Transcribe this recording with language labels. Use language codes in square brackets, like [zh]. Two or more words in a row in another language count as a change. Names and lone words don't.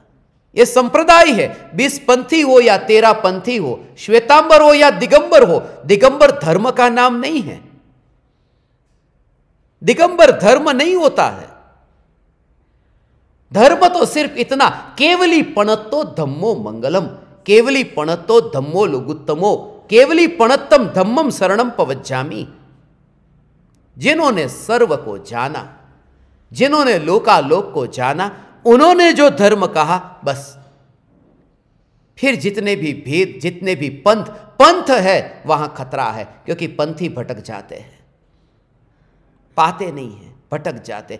[hi] ये संप्रदाय है, 20 पंथी हो या 13 पंथी हो, श्वेतांबर हो या दिगंबर हो, दिगंबर धर्म का नाम नहीं है। दिगंबर धर्म नहीं होता है। धर्म तो सिर्फ इतना, [pra] केवली पणत्तो धम्मो मंगलम, केवली पणत्तो धम्मो लुगुत्तमो, केवली पणत्तम धम्मम शरणम पवज्जामि। [hi] जिन्होंने सर्व को जाना, जिन्होंने लोकालोक को जाना, उन्होंने जो धर्म कहा बस। फिर जितने भी भेद, जितने भी पंथ है वहां खतरा है, क्योंकि पंथी भटक जाते हैं, पाते नहीं है, भटक जाते।